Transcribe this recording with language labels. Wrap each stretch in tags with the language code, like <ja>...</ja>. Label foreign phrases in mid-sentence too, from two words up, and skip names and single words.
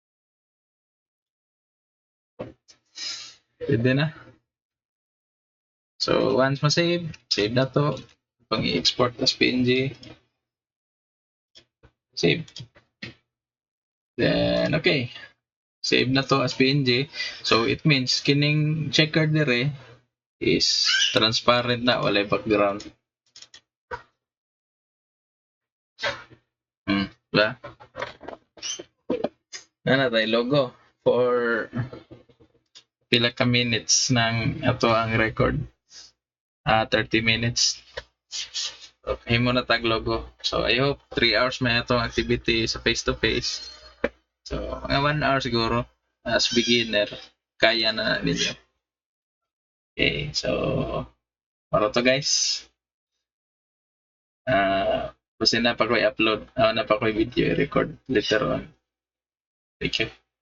<ceb>pwede na So once ma-save, save na to.</ceb> <en>Pang i-export as PNG. Save.</en> <ceb>Then okay. Save na to as PNG. So it means kining checker dire is transparent na, walay background. Diba? Na tayo logo for pila ka minutes ng ato ang record. 30 minutes. Okay mo na tag logo. So I hope 3 hours may atong activity sa face-to-face. So mga 1 hour siguro</ceb> <en>as beginner</en> <ceb>kaya na ninyo. Okay, so para to guys. Kasi na pa ko i-upload, na pa ko i-video i-record</ceb> <en>later on. Thank you.</en>